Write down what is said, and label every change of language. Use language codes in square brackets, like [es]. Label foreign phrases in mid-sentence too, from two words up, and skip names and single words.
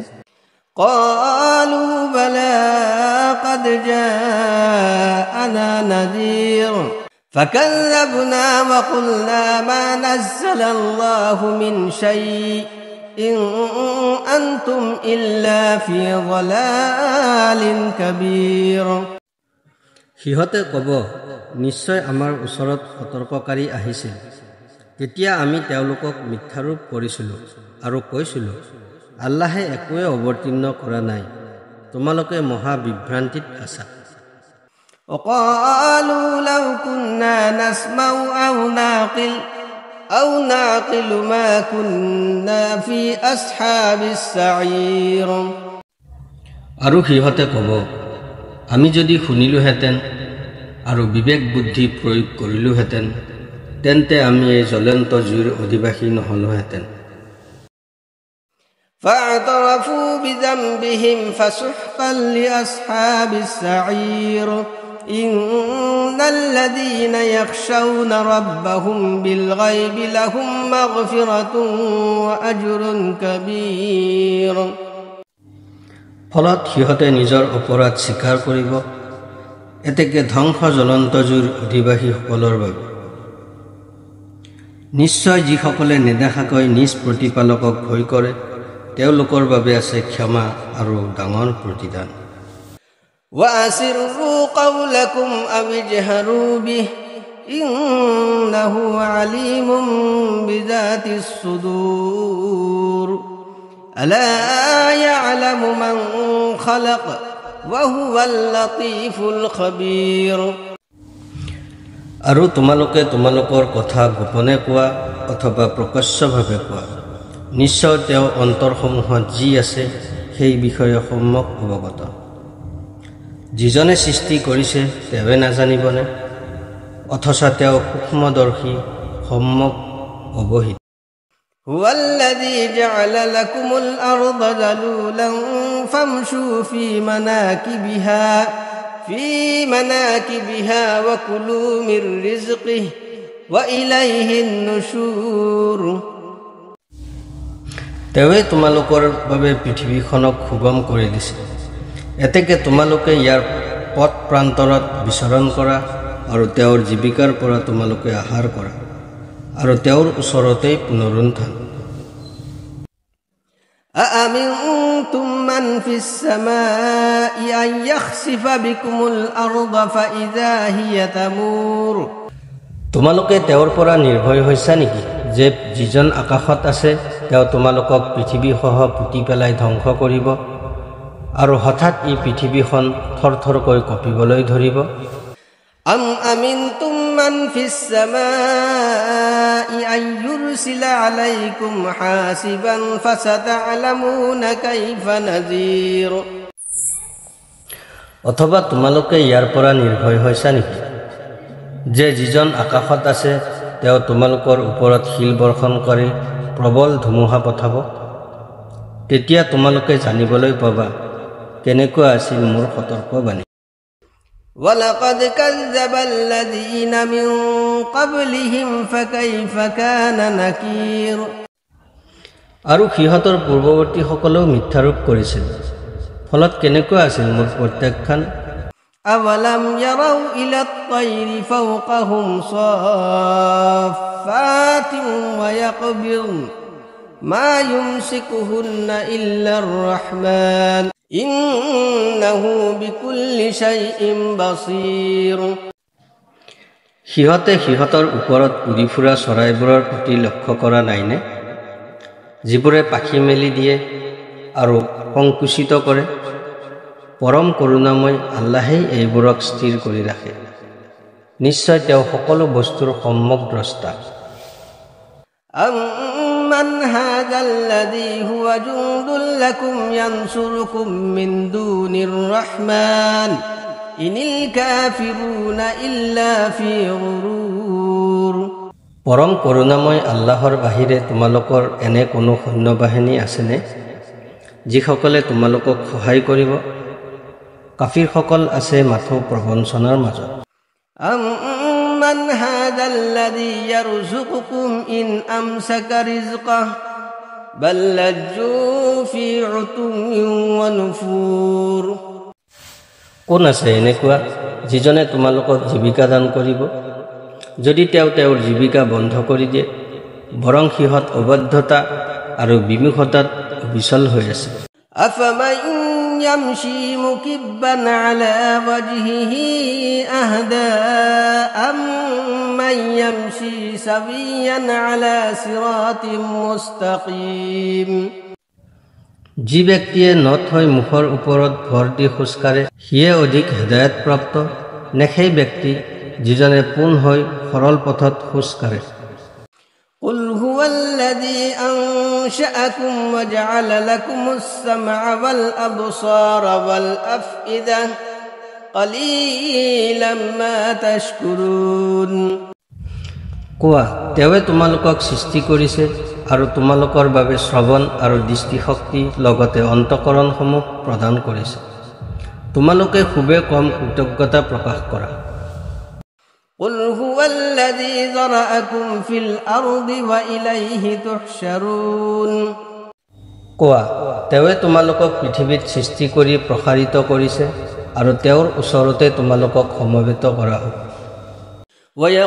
[ar] قالوا بلى قد جاءنا نذير فكذبنا وقلنا ما نزل الله من شيء إن أنتم إلا في ضلال كبير। [as] সিহঁতে ক'ব, নিশ্চয় আমাৰ ওচৰত সতৰ্ককাৰী আহিছিল। তেতিয়া আমি তেওঁলোকক মিথ্যাৰোপ কৰিছিলোঁ আৰু কৈছিলোঁ, আল্লাহে একোৱে অৱতীৰ্ণ কৰা নাই, তোমালোকে মহা বিভ্ৰান্তিত আছা। [ar] وقالوا لو كنا نسمع أو نعقل ما كنا في أصحاب السعير। [as] আৰু সিহঁতে ক'ব, আমি যদি শুনিলোহেঁতেন আৰু বিবেক বুদ্ধি প্ৰয়োগ কৰিলোহেঁতেন তেন্তে আমি এই জ্বলন্ত জুইৰ অধিবাসী নহলোহেঁতেন। [ar] فاعترفوا بذنبهم فسحقا لأصحاب السعير إن الذين يخشون ربهم بالغيب لهم مغفرة وأجر كبير। [as] ফলত সিহঁতে নিজৰ অপৰাধ স্বীকাৰ কৰিব, এতেকে ধ্বংস জ্বলন্ত জুইৰ অধিবাসীসকলৰ বাবে নিশ্চয় যিসকলে নেদেখাকৈ নিজ প্ৰতিপালকক ভয় কৰে তেওঁলোকৰ বাবে আছে ক্ষমা আৰু ডাঙৰ প্ৰতিদান [ar] وَأَسِرُّوا قَوْلَكُمْ أَوِ اجْهَرُوا بِهِ إِنَّهُ عَلِيمٌ بِذَاتِ الصُّدُورِ أَلَا يَعْلَمُ مَنْ خَلَقَ وَهُوَ اللَّطِيفُ الْخَبِيرُ [as] আৰু তোমালোকে তোমালোকৰ কথা গোপনে কোৱা অথবা প্ৰকাশ্যভাৱে কোৱা নিশ্চয় তেওঁ অন্তৰসমূহত যি আছে সেই বিষয়ে সম্যক অৱগত যিজনে সৃষ্টি কৰিছে তেওঁৱে নাজানিবনে অথচ তেওঁ সূক্ষ্মদৰ্শী সম্যক অৱহিত [ar] هُوَ الَّذِي جَعَلَ لَكُمُ الْأَرْضَ ذَلُولًا فَامْشُوا فِي مَنَاكِبِهَا وَكُلُوا مِنْ رِزْقِهِ وَإِلَيْهِ النُّشُورُ [as] তেওঁৱে তোমালোকৰ বাবে পৃথিৱীখনক সুগম কৰি দিছে এতেকে তোমালোকে ইয়াৰ পথ প্ৰান্তৰত বিচৰণ কৰা আৰু তেওঁৰ জীৱিকাৰ পৰা তোমালোকে আহাৰ কৰা আৰু তেওঁৰ ওচৰতেই পুনৰুত্থান [ar] أَأَمِنْتُمْ مَنْ فِي السَّمَاءِ أَنْ يَخْسِفَ بِكُمُ الْأَرْضَ فَإِذَا هِيَ تَمُورُ [as] তোমালোকে তেওঁৰ পৰা নিৰ্ভয় হৈছা নেকি যে যিজন আকাশত আছে তেওঁ তোমালোকক পৃথিৱীসহ পুতি পেলাই ধ্বংস কৰিব আৰু হঠাৎ ই পৃথিৱীখন থৰথৰকৈ কঁপিবলৈ ধৰিব [ar] أَمْ أَمِنْتُمْ مَنْ فِي السَّمَاءِ أَنْ يُرْسِلَ عَلَيْكُمْ حَاسِبًا فَسَتَعْلَمُونَ كَيْفَ نَذِيرُ [as] অথবা তোমালোকে ইয়াৰ পৰা নিৰ্ভয় হৈছা নেকি যে যিজন আকাশত আছে তেওঁ তোমালোকৰ ওপৰত শিল বৰ্ষণ কৰি প্ৰবল ধুমুহা পঠাব তেতিয়া তোমালোকে জানিবলৈ পাবা কেনেকুৱা আছিল মোৰ সতৰ্কবাণী [ar] وَلَقَدْ كَذَّبَ الَّذِينَ مِنْ قَبْلِهِمْ فَكَيْفَ كَانَ نَكِيرٌ [as] আৰু সিহঁতৰ পূৰ্বৱৰ্তীসকলেও মিথ্যাৰোপ কৰিছিল ফলত কেনেকুৱা আছিল মোৰ প্ৰত্যাখ্যান [ar] أَوَلَمْ يَرَوْا إِلَى الطَّيْرِ فَوْقَهُمْ صَافَّاتٍ وَيَقْبِضْنَ مَا يُمْسِكُهُنَّ إِلَّا الرَّحْمَنُ إِنَّهُ بِكُلِّ شَيْءٍ بَصِيرٌ [as] সিহঁতে সিহঁতৰ ওপৰত উৰি ফুৰা চৰাইবোৰৰ প্ৰতি লক্ষ্য কৰা নাইনে যিবোৰে পাখি মেলি দিয়ে আৰু সংকুচিত কৰে পৰম কৰোণাময় আল্লাহেই এইবোৰক স্থিৰ কৰি ৰাখে নিশ্চয় তেওঁ সকলো বস্তুৰ সম্যক দ্ৰষ্টা [ar] أَمَّنْ هَذَا الَّذِي هُوَ جُنْدٌ لَكُمْ يَنْصُرُكُمْ مِنْ دُونِ الرَّحْمَنِ إِنِ الْكَافِرُونَ إِلَّا فِي غُرُورٍ [as] পৰম কৰোণাময় আল্লাহৰ বাহিৰে তোমালোকৰ এনে কোনো সৈন্যবাহিনী আছেনে যিসকলে তোমালোকক সহায় কৰিব কাফিৰসকল আছে মাথো প্ৰবঞ্চনাৰ মাজত [ar] أَمَّنْ هَذَا الَّذِي يَرْزُقُكُمْ إِنْ أَمْسَكَ رِزْقَهُ بَلْ لَجُّوا فِي عُتُوٍّ وَنُفُورٍ [as] কোন আছে এনেকুৱা যিজনে তোমালোকক জীৱিকা দান কৰিব যদি তেওঁ তেওঁৰ জীৱিকা বন্ধ কৰি দিয়ে বৰং সিহঁত অবাধ্যতা আৰু বিমুখতাত বিচল হৈ আছে [ar] أَفَمَنْ يَمْشِي مُكِبًّا عَلَى وَجْهِهِ أَهْدَىٰ أَمَّنْ يَمْشِي سَوِيًّا عَلَى صِرَاطٍ مُسْتَقِيمٍ [as] যি ব্যক্তিয়ে নথ হৈ মুখৰ ওপৰত ভৰ দি খোজকাঢ়ে সিয়ে অধিক হেদায়তপ্ৰাপ্ত নে সেই ব্যক্তি যিজনে পোন হৈ সৰল পথত খোজকাঢ়ে [ar] قُلْ هُوَ الَّذِي أَنشَأَكُمْ وَجَعَلَ لَكُمُ السَّمْعَ وَالْأَبْصَارَ وَالْأَفْئِدَةَ قَلِيلًا مَا تَشْكُرُونَ [as] কোৱা তেওঁৱে তোমালোকক সৃষ্টি কৰিছে আৰু তোমালোকৰ বাবে শ্ৰৱণ আৰু দৃষ্টিশক্তি লগতে অন্তঃকৰণসমূহ প্ৰদান কৰিছে তোমালোকে খুবেই কম কৃতজ্ঞতা প্ৰকাশ কৰা [ar] قُلْ هُوَ الَّذِي ذَرَأَكُمْ فِي الْأَرْضِ وَإِلَيْهِ تُحْشَرُونَ [as] কোৱা তেওঁৱে তোমালোকক পৃথিৱীত সৃষ্টি কৰি প্ৰসাৰিত কৰিছে আৰু তেওঁৰ ওচৰতে তোমালোকক সমবেত কৰা হ'ব